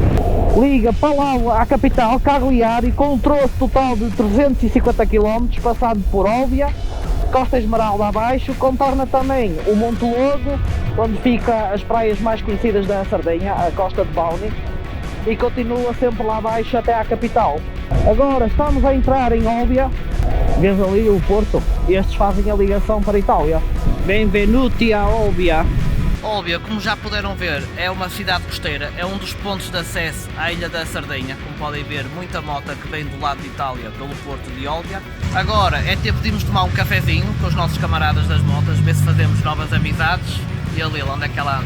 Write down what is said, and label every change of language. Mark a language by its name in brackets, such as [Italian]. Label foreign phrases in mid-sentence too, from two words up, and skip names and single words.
[Portuguese] Liga Palau à capital, Cagliari, com um troço total de 350 km, passando por Olbia, Costa Esmeralda abaixo, contorna também o Monte Logo, onde fica as praias mais conhecidas da Sardenha, a Costa de Bauni, e continua sempre lá abaixo até à capital. Agora estamos a entrar em Olbia. Vês ali o Porto? Estes fazem a ligação para a Itália. [Italian] Benvenuti a Olbia. [Portuguese] Olbia, como já puderam ver, é uma cidade costeira, é um dos pontos de acesso à Ilha da Sardenha. Como podem ver, muita mota que vem do lado de Itália pelo Porto de Olbia. Agora é tempo de irmos tomar um cafezinho com os nossos camaradas das motas, ver se fazemos novas amizades. E a Lila, onde é que ela anda?